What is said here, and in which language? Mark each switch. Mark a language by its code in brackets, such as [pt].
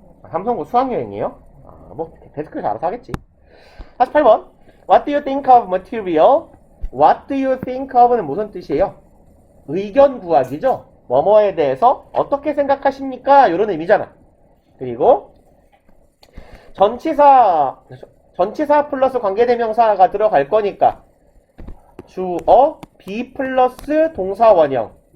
[ko] 삼성고 수학여행이에요? 뭐 데스크에서 알아서 하겠지. 48번. [en] What do you think of material? What do you think of [ko] 는 무슨 뜻이에요? 의견 구하기죠. 뭐뭐에 대해서 어떻게 생각하십니까? 이런 의미잖아. 그리고 전치사 플러스 관계대명사가 들어갈 거니까 주어 be 플러스 동사 원형.